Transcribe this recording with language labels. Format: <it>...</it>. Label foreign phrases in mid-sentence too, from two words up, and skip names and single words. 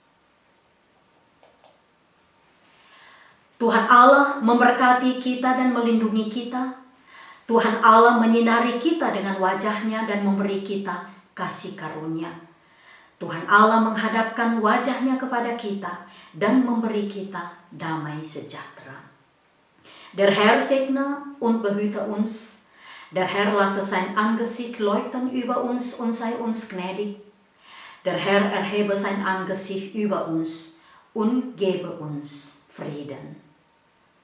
<id>Tuhan Allah memberkati kita dan melindungi kita. Tuhan Allah menyinari kita dengan wajah-Nya dan memberi kita kasih karunia. Tuhan Allah menghadapkan wajah-Nya kepada kita dan memberi kita damai sejahtera.</id> <de>Der Herr segne und behüte uns. Der Herr lasse sein Angesicht leuchten über uns und sei uns gnädig. Der Herr erhebe sein Angesicht über uns und gebe uns Frieden.</de>